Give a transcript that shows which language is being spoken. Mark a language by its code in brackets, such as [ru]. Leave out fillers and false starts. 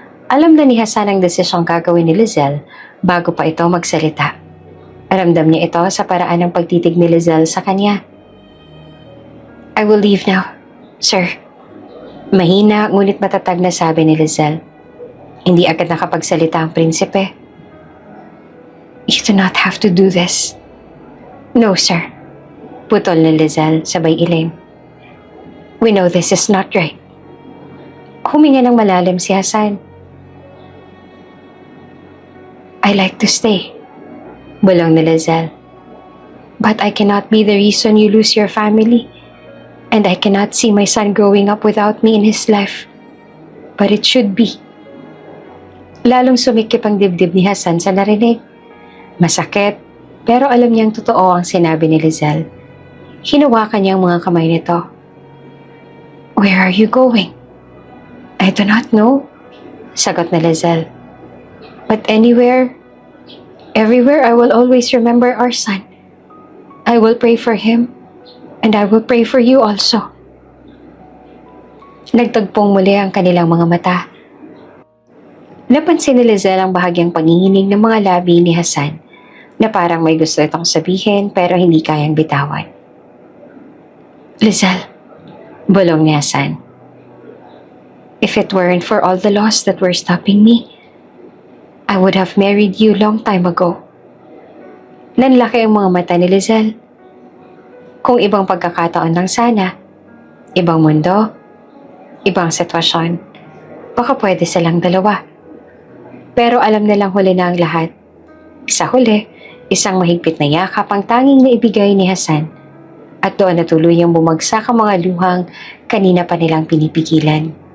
[tl] Alam na ni Hassan ang desisyong gagawin ni Lizelle bago pa ito magsalita. Ramdam niya ito sa paraan ng pagtitig ni Lizelle sa kanya. [en] I will leave now, sir. [tl] Mahina ngunit matatag na sabi ni Lizelle. Hindi agad nakapagsalita ang prinsipe. [en] You do not have to do this. No, sir. [tl] Putol ni Lizelle sabay ilim. [en] We know this is not right. [tl] Huminga ng malalim si Hassan. [en] I like to stay. [tl] Bulong ni Lizelle. [en] But I cannot be the reason you lose your family. And I cannot see my son growing up without me in his life. But it should be. [tl] Lalong sumikip ang dibdib ni Hassan sa narinig. Masakit, pero alam niyang totoo ang sinabi ni Lizelle. Hinawakan niya ang mga kamay nito. [en] Where are you going? I do not know, [tl] sagot ni Lizelle. [en] But anywhere, everywhere I will always remember our son. I will pray for him, and I will pray for you also. [tl] Nagtagpong muli ang kanilang mga mata. Napansin ni Lizelle ang bahagyang panginginig ng mga labi ni Hassan. na parang may gusto itong sabihin pero hindi kayang bitawan. Lizelle, bulong ni Hassan. [en] If it weren't for all the laws that were stopping me, I would have married you long time ago. [tl] Nanlaki ang mga mata ni Lizelle. Kung ibang pagkakataon lang sana, ibang mundo, ibang sitwasyon, baka pwede silang dalawa. Pero alam nilang huli na ang lahat. Sa huli, isang mahigpit na yakap ang tanging naibigay ni Hassan at doon na tuluyang bumagsak ang mga luhang kanina pa nilang pinipigilan.